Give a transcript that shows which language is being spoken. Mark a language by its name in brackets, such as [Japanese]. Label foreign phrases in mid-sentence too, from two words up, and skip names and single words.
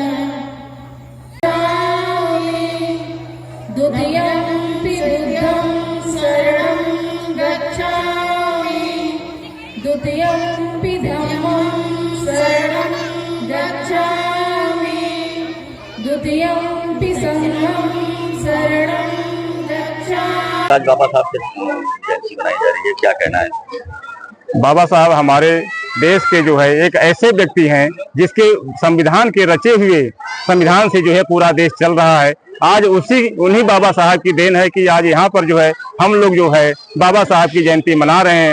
[Pali] द्वितीयंपि बुद्धं शरणं गच्छामि द्वितीयंपि धम्मं शरणं गच्छामि द्वितीयंपि संघं शरणं गच्छामि। [Hindi] आज बाबा साहब की जयंती मनाई जा रही है, क्या कहना है? बाबा साहब हमारे देश के जो है एक ऐसे व्यक्ति हैं जिसके संविधान के रचे हुए संविधान से जो है पूरा देश चल रहा है। आज उन्हीं बाबा साहब की देन है कि आज यहाँ पर जो है हम लोग जो है बाबा साहब की जयंती मना रहे हैं।